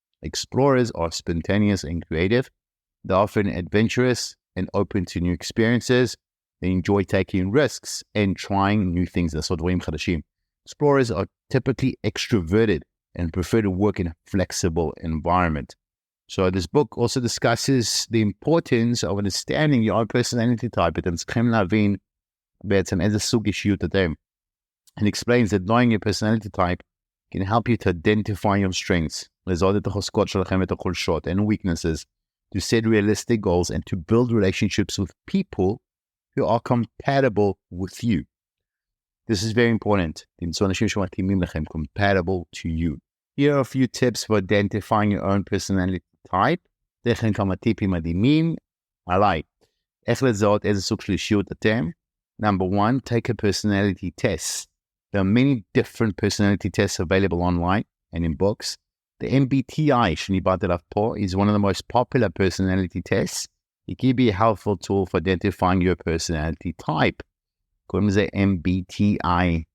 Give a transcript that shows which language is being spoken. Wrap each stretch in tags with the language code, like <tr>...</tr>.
<en>Explorers are spontaneous and creative. They're often adventurous and open to new experiences. They enjoy taking risks and trying new things. Explorers are typically extroverted and prefer to work in a flexible environment. So this book also discusses the importance of understanding your own personality type.</en> <he>אתם צריכים להבין בעצם איזה סוג אישיות אתם.</he> <en>And explains that knowing your personality type can help you to identify your strengths,</en> <he>לזהות את החוזקות שלכם ואת החולשות</he> <en>and weaknesses, to set realistic goals and to build relationships with people who are compatible with you. This is very important.</en> <he>תמצאו אנשים שמתאימים לכם,</he> <en>compatible to you. Here are a few tips for identifying your own personality type.</en> <he>לכן כמה טיפים מדהימים עליי. איך לזהות איזה סוג של אישיות אתם?</he> <en>Number 1, take a personality test. There are many different personality tests available online and in books. The MBTI</en> <he>שניבט עליו פה</he> <en>is one of the most popular personality tests. It can be a helpful tool for identifying your personality type.</en> <he>קוראים לזה MBTI.</he>